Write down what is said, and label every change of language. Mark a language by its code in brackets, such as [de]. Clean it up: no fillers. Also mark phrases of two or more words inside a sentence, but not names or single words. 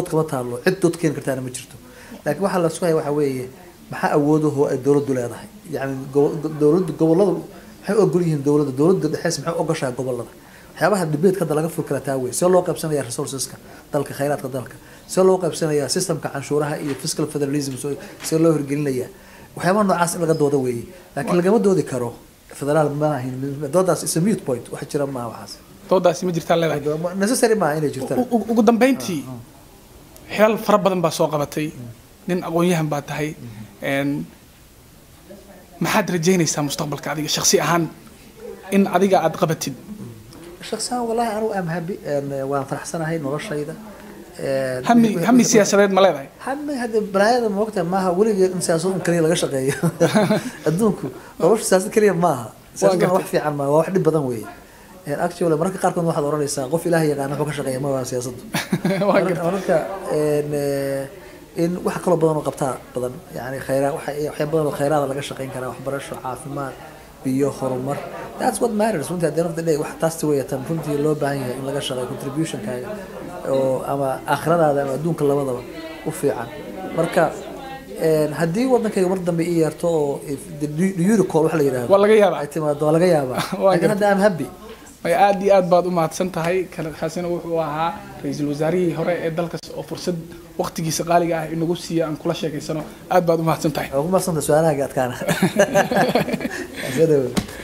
[so] kama taalo cid dood keeni kartaana ma jirto laakiin waxaa la sugaya waxa weeye maxaa awoodaho ay dowladdu leedahay yani dowladdu gobolladu maxay ogol yihiin dowladda dhexeys maxay ogashaa gobollada waxyaabaha debate hadda laga furi kara taa wey see loo qaybsanaya resourceska dalka khayraadka dalka see loo qaybsanaya systemka canshuuraha iyo [en] fiscal federalism [so] see loo hirgelinayaa waxyaabaha noocaas in laga dooda weeye laakiin lagama doodi karo federaal ma ahin doodaas [en] is a mute point [so] wax jira maaha waxaas doodaasi ma jirtaa leedahay necessary maaha inay jirtaan ugu dambeyntii xilal fara badan baa soo qabatay nin aqoon-yahan baa tahay maxaad rajaynaysaa mustaqbalka adiga shakhsi ahaan in adiga aad qabatid shakhsi ahaan wallahi anigu [en] am happy [so] waan faraxsanahay noloshayda hami siyaasadeed ma leedahay hami hadda balaayada moogta maaha weligeed in siyaasad un kaliya laga shaqeeyo adduunku nolosha siyaasad kaliya maaha siyaasad wax fiican maaha waa wax dhib badan weeye actually mararka qaarkood waxaad oranaysaa qof ilaahay yaqaan wuxuu ka shaqeeya ma waa siyaasaddu marka in wax kaloo badan oo qabtaa badan yani khayraad waxya badan oo khayraada laga shaqeyn karaa waxbarasho caafimaad biyo horumar [en] that's what matters [so] runtii [en] at the end of the day [so] wax taasti weeye tan runtii loo baahan yahay in laga shaqeeyo contributionkaaga oo ama aakhiradaada ama adduunka labadaba u fiican marka haddii wadankayga mar dambe ii yeerto oo eurocall wax la yidhahdo waa laga yaabaa ay timaado waa laga yaabaa laakiin hadda [en] am happy [so] ay aad iyo aad baad u mahadsan tahay kaasina wuxuu ahaa ra-iisul wasaarihii hore ee dalkaas oo fursad waqtigiisa qaaliga ah inagu siiya aan kula sheekaysano aad baad u mahadsan tahay waa ku mahadsantahay su-aalahaaga adkaana